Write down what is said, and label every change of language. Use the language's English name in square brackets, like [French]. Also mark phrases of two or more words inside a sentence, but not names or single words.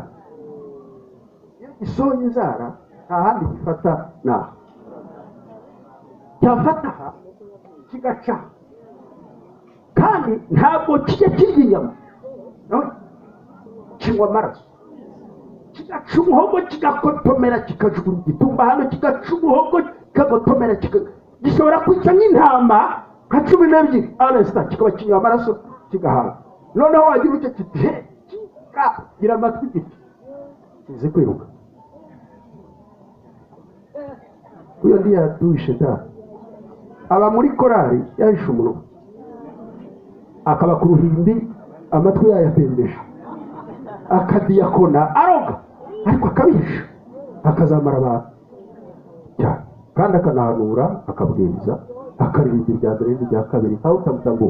[Kinyarwanda] Iyo gisohoye inzara nta handi gifata naho cyafata aha kigaca, kandi ntabwo kijya kirya inyama, kinywa amaraso, kigaca umuhogo kigakotomera, kikajugunya igitumba hano, kigaca umuhogo kikagotomera, gishobora kwica nk'intama nka 12 aresita, kikaba kinywa amaraso kigahaga. Noneho wagira ucyo kiti gira amatwi giti kize kwiruka. Uyo ndiye aduye shetani aba muri korari yahisha umunwa, akaba ku ruhimbi amatwi yayatembeje, akadiyakona aroga ariko akabihisha, akazamara abantu cyane, kandi akanahanura, akabwiriza, akaririmba irya mbere n'irya kabiri, aho utamutanguha.